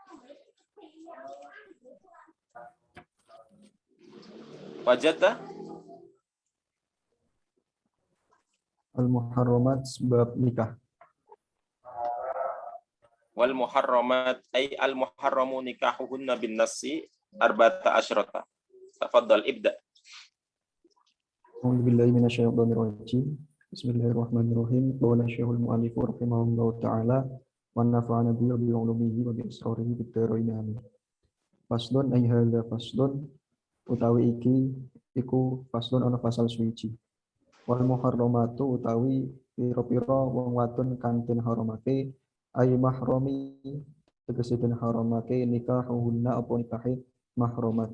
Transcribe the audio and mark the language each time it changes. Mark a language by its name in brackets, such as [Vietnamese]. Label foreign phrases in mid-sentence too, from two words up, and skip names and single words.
[Arabic] Wajadta? المحرمات باب نكاح. والمحرمات أي المحرم نكاحهن بالناس 14. تفضل ابدأ. أعوذ بالله من الشيطان الرجيم. بسم الله الرحمن الرحيم. قال شيخ المؤلف رحمه الله تعالى ونفعنا بعلومه وبأسراره بالدارين آمين. فصل أي هذا فصل [Javanese] utawi iki iku faslun ana pasal suci. [Arabic] والمحرمات [Javanese] utawi pira-pira wong wadon kang den haramake [Arabic] أي محرمي [Javanese] tegese den haramake nikahuhunna apa nikahe mahramat.